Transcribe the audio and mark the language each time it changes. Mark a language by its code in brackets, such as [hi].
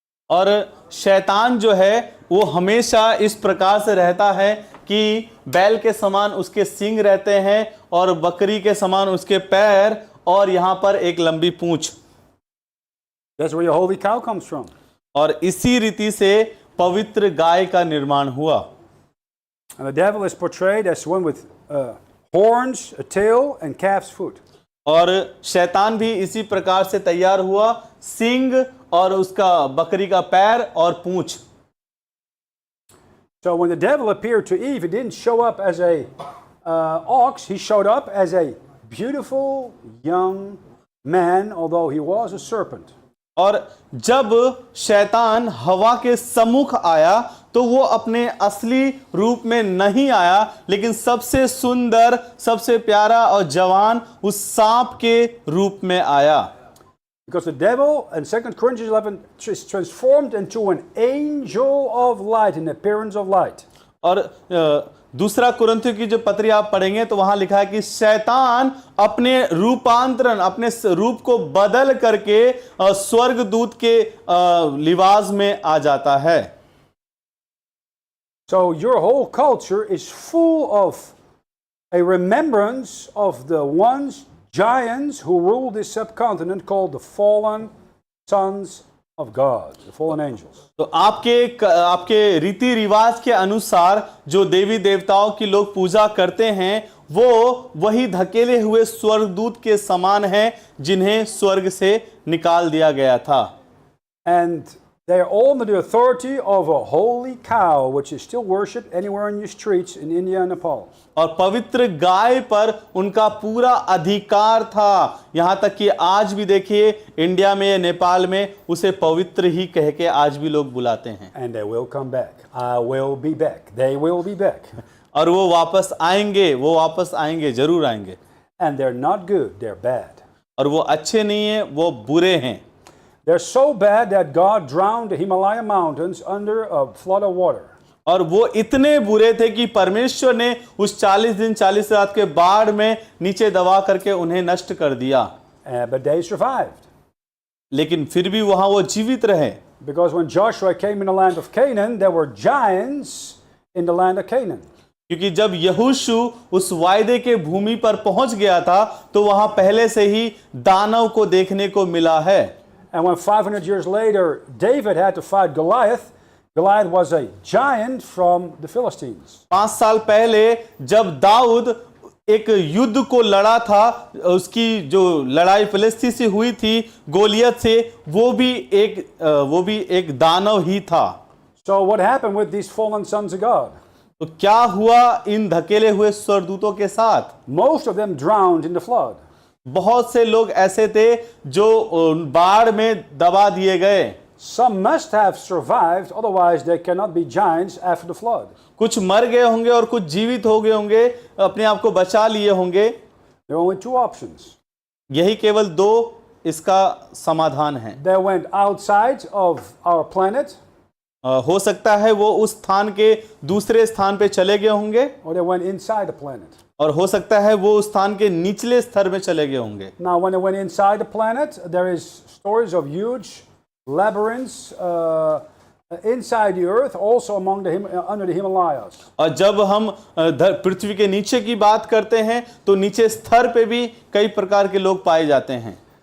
[hi] और शैतान जो है वो हमेशा इस प्रकार से रहता है कि बैल के समान उसके सींग रहते हैं और बकरी के समान उसके पैर और यहाँ पर एक लंबी पूंछ। [en] That's where your holy cow comes from. [hi] और इसी रीति से पवित्र गाय का निर्माण हुआ। [en] And the devil is portrayed as one with horns, a tail, and calf's foot. [hi] और शैतान भी इसी प्रकार से तैयार हुआ, सींग और उसका बकरी का पैर और पूंछ। [en] So when the devil appeared to Eve, he didn't show up as a ox. He showed up as a beautiful young man, although he was a serpent. [hi] और जब शैतान हवा के सम्मुख आया तो वो अपने असली रूप में नहीं आया, लेकिन सबसे सुंदर, सबसे प्यारा और जवान उस सांप के रूप में आया। [en] Because the devil in 2 Corinthians 11 is transformed into an angel of light, in appearance of light. [hi] और दूसरा कुरिन्थियों की जो पत्री आप पढ़ेंगे तो वहां लिखा है कि शैतान अपने रूपांतरण, अपने रूप को बदल करके स्वर्गदूत के लिबास में आ जाता है। [en] So your whole culture is full of a remembrance of the giants who ruled this subcontinent, called the fallen sons of God, the fallen angels. [hi] तो आपके रीति रिवाज के अनुसार जो देवी देवताओं की लोग पूजा करते हैं वो वही धकेले हुए स्वर्गदूत के समान हैं जिन्हें स्वर्ग से निकाल दिया गया था। [en] And they are all under the authority of a holy cow, which is still worshipped anywhere in your streets in India and Nepal. [hi] और पवित्र गाय पर उनका पूरा अधिकार था, यहां तक कि आज भी देखिए इंडिया में या नेपाल में उसे पवित्र ही कह के आज भी लोग बुलाते हैं। [en] And they will come back. I will be back. They will be back. [hi] और वो वापस आएंगे, जरूर आएंगे। [en] And they're not good, they're bad. [hi] और वो अच्छे नहीं है, वो बुरे हैं। [en] They're so bad that God drowned the Himalaya mountains under a flood of water. [hi] और वो इतने बुरे थे कि परमेश्वर ने उस 40 दिन 40 रात के बाढ़ में नीचे दबा करके उन्हें नष्ट कर दिया। [en] But they survived. [hi] लेकिन फिर भी वहां वो जीवित रहे। [en] Because when Joshua came in the land of Canaan, there were giants in the land of Canaan. [hi] क्योंकि जब यहोशू उस वायदे के भूमि पर पहुंच गया था तो वहां पहले से ही दानव को देखने को मिला है। [en] And when 500 years later David had to fight Goliath, Goliath was a giant from the Philistines. [hi] 5 साल पहले जब दाऊद एक युद्ध को लड़ा था, उसकी जो लड़ाई फिलिस्ती से हुई थी गोलियत से, वो भी एक दानव ही था। [en] So what happened with these fallen sons of God? [hi] तो क्या हुआ इन धकेले हुए स्वर्गदूतों के साथ? [en] Most of them drowned in the flood. [hi] बहुत से लोग ऐसे थे जो बाढ़ में दबा दिए गए। [en] Some must have survived, otherwise they cannot be giants after the flood. [hi] कुछ मर गए होंगे और कुछ जीवित हो गए होंगे, अपने आप को बचा लिए होंगे। [en] There are only two options. [hi] यही केवल दो इसका समाधान है। [en] They went outside of our planet, [hi] हो सकता है वो उस स्थान के दूसरे स्थान पे चले गए होंगे, [en] or they went inside the planet. [hi] और हो सकता है वो उस स्थान के निचले स्तर में चले गए होंगे। [en] Now, when they went inside the planet, there is stories of huge labyrinths inside the earth, also under the Himalayas. [hi] और जब हम पृथ्वी के नीचे की बात करते हैं तो नीचे स्तर पे भी कई प्रकार के लोग पाए जाते हैं।